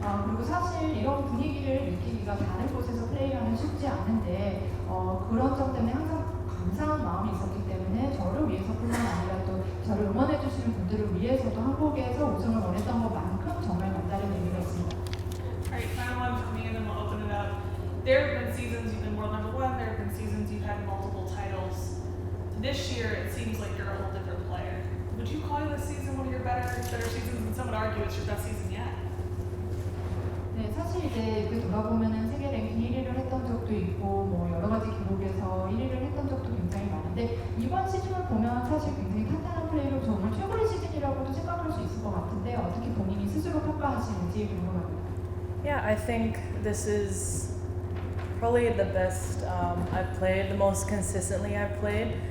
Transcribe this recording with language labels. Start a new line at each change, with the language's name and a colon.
Korean: 그리고 사실 이런 분위기를 느끼기가 다른 곳에서 플레이하면 쉽지 않은데 그런 점 때문에 항상 감사한 마음이 있었기 때문에 저를 위해서뿐만 아니라 또 저를 응원해주시는 분들을 위해서도 한국에서 우승을 원했던 것만큼 정말 남다른 의미가 있습니다.
English: Alright, final one for me and then we'll open it up. There have been seasons you've been world number one, there have been seasons you've had multiple titles. This year it seems like you're a whole different player. Would you call this season one of your better seasons? And some would argue it's your best season yet.
Korean: 네, 사실 이제 돌아보면은 세계 랭킹 1위를 했던 적도 있고 여러 가지 기록에서 1위를 했던 적도 굉장히 많은데, 이번 시즌을 보면 사실 굉장히 탄탄한 플레이로 정말 최고의 시즌이라고도 생각할 수 있을 것 같은데 어떻게 본인이 스스로 평가하시는지 궁금합니다.
English: Yeah, I think this is probably the best I've played, the most consistently I've played.